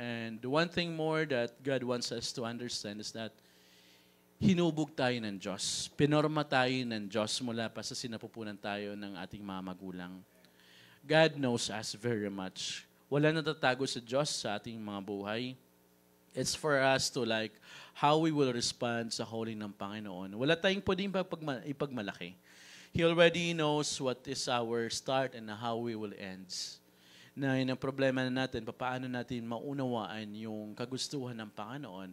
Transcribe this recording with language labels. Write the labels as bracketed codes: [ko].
[en] And the one thing more that God wants us to understand is that hinubog tayo ng Diyos. [tl] Pinorma tayo ng Diyos mula pa sa sinapupunan tayo ng ating mga magulang. [en] God knows us very much. [tl] Wala natatago sa Diyos sa ating mga buhay. [en] It's for us to how we will respond sa calling [tl] ng Panginoon. Wala tayong pwedeng ipagmalaki. [en] He already knows what is our start and how we will end. [tl] na yun ang problema na natin, paano natin maunawaan yung kagustuhan ng Panginoon.